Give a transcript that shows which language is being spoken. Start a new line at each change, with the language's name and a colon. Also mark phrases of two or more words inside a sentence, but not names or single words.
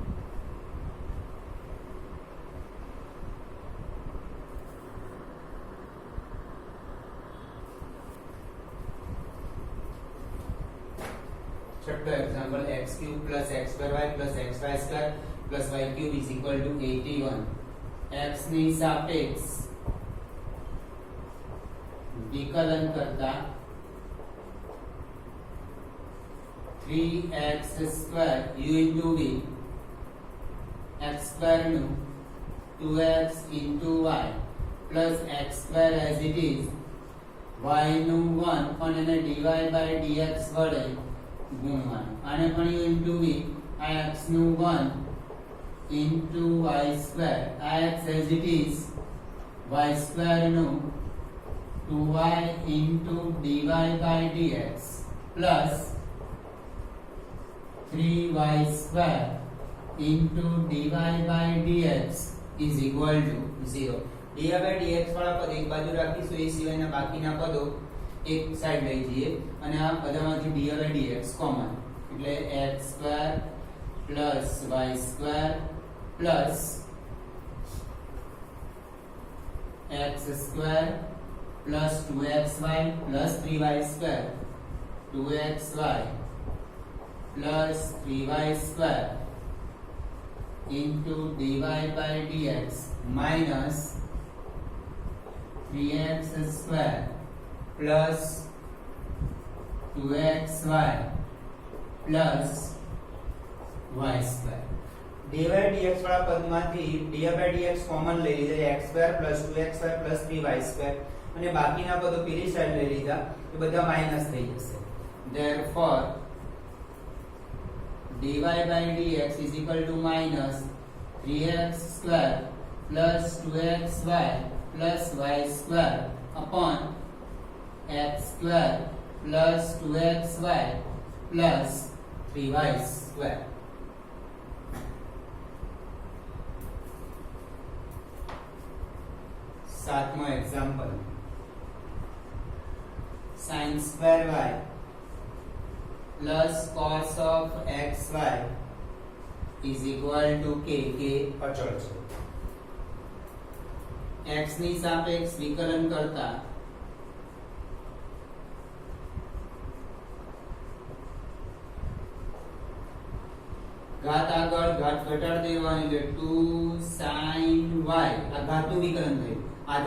English: छठो एग्जांपल x cube plus x square y plus xy square plus y cube is equal to 81.
Gujarati: x ની સાપેક્ષ વિકલન કરતા
English: 3x square u into v x square
Gujarati: નું
English: 2x into y plus x square as it is y
Gujarati: નું 1 પણ એને
English: dy by dx
Gujarati: વડે ગુણવાનું આને પણ
English: u into v
Gujarati: આ x નું 1
English: into y square
Gujarati: આ
English: x as it is y square
Gujarati: નું
English: 2y into dy by dx plus 3y square into dy by dx is equal to 0. dy by dx
Gujarati: વાળા પદ એક બાજુ રાખીશું એ સિવાયના બાકીના પદો એક સાઈડ લઈ જઈએ અને આ બધામાંથી
English: dy by dx
Gujarati: કોમન એટલે
English: x square plus y square plus x square plus 2xy plus 3y square 2xy plus 3y square into dy by dx minus 3x square plus 2xy plus y square. dy by dx
Gujarati: વાળા પદમાંથી
English: dy by dx
Gujarati: કોમન લઈ લીધા
English: x square plus 2xy plus 3y square
Gujarati: અને બાકીના પદો પેલી સાઈડ લઈ લીધા એ બધા માઈનસ થઈ જશે.
English: Therefore dy by dx is equal to minus 3x square plus 2xy plus y square upon x square plus 2xy plus 3y square. सातवां एग्जांपल sin square y plus cos of xy is equal to k.
Gujarati: k અચળ છે. x ની સાપેક્ષ વિકલન કરતા ઘાત આગળ ઘાત ઘટાડી દેવાની એટલે 2 sin y આ ઘાતનું વિકલન થયું.